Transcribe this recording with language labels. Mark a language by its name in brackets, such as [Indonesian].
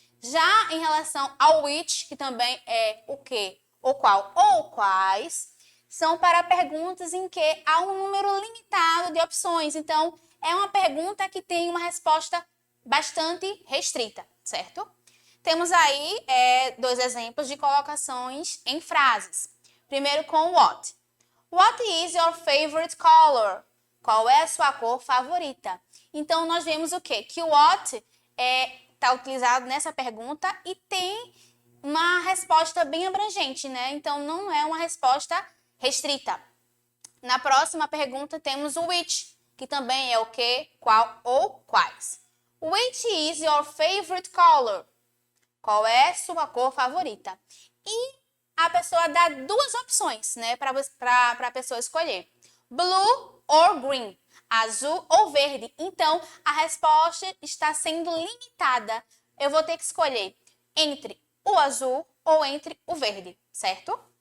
[Portuguese] Já em relação ao which, que também é o que, o qual ou quais, são para perguntas em que há um número limitado de opções. Então, é uma pergunta que tem uma resposta bastante restrita, certo? Temos aí dois exemplos de colocações em frases. Primeiro com what. [English] What is your favorite color? [Portuguese] Qual é a sua cor favorita? Então, nós vemos o quê? Que o what está utilizado nessa pergunta e tem uma resposta bem abrangente, né? Então, não é uma resposta restrita. Na próxima pergunta, temos o which, que também é o que, qual ou quais. [English] Which is your favorite color? [Portuguese] Qual é sua cor favorita? E a pessoa dá duas opções, né, para a pessoa escolher. [English] Blue or green, [Portuguese] azul ou verde. Então, a resposta está sendo limitada. Eu vou ter que escolher entre o azul ou entre o verde, certo?